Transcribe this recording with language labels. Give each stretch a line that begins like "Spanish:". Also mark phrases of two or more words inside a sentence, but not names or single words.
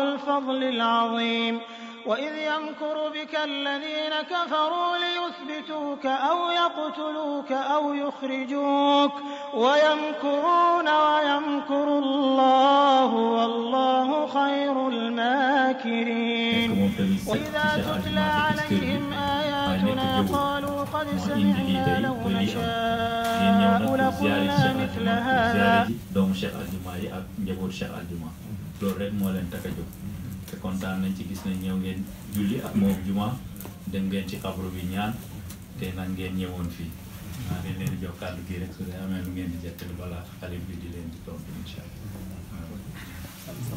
Arabic: الفضل العظيم وإذ يمكر بك الذين كفروا ليثبتوك أو يقتلوك أو يخرجوك ويمكرون ويمكر الله والله خير الماكرين وإذا تتلى عليهم آياتنا قالوا قد سمعنا لو نشاء لقلنا مثل هذا
Wolof: doomu Cheikh Aljuma yi ak njaboot Cheikh Aljuma loolu rek moo leen tax a jóg te kontaan nañ ci gis nañ ñëw ngeen julli ak moom juma dem ngeen ci xabru bi ñaan te nag ngeen ñëwoon fii maa ngi leen di jox kàddu gi rek su dee amee lu ngeen di jettali balaa xalif bi di leen di tontu
Arabic: إن شاء الله.